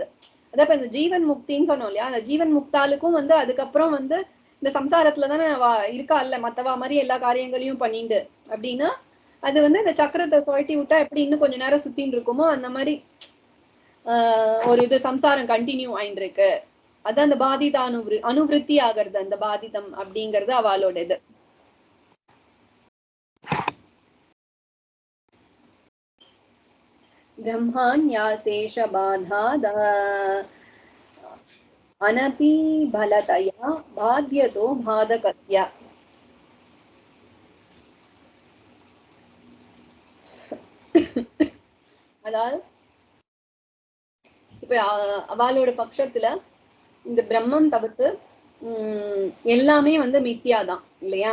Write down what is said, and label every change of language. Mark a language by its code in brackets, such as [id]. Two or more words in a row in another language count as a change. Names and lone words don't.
[ta] அதான் இப்ப இந்த ஜீவன் முக்தின்னு சொன்னோம் இல்லையா? அந்த ஜீவன் முக்தாலுக்கும் வந்து அதுக்கப்புறம் வந்து இந்த சம்சாரத்துலதானே இருக்கா இல்ல, மத்தவா மாதிரி எல்லா காரியங்களையும் பண்ணிண்டு அப்படின்னா அது வந்து இந்த சக்கரத்தை சுழட்டி விட்டா எப்படி இன்னும் கொஞ்ச நேரம் சுத்தின்னு இருக்குமோ அந்த மாதிரி ஒரு இது சம்சாரம் கண்டினியூ ஆயிட்டு இருக்கு. அதான் அந்த பாதித அனுவிருத்தி ஆகிறது, அந்த பாதிதம் அப்படிங்கிறது அவளோட இது. [sa] ब्रह्माण्यशेष बाधाद अनति बलतया बाध्यतो बाधकस्य. [ta] அதாவது இப்ப அவளோட பட்சத்துல இந்த பிரம்மம் தவிர்த்து எல்லாமே வந்து மித்தியாதான் இல்லையா?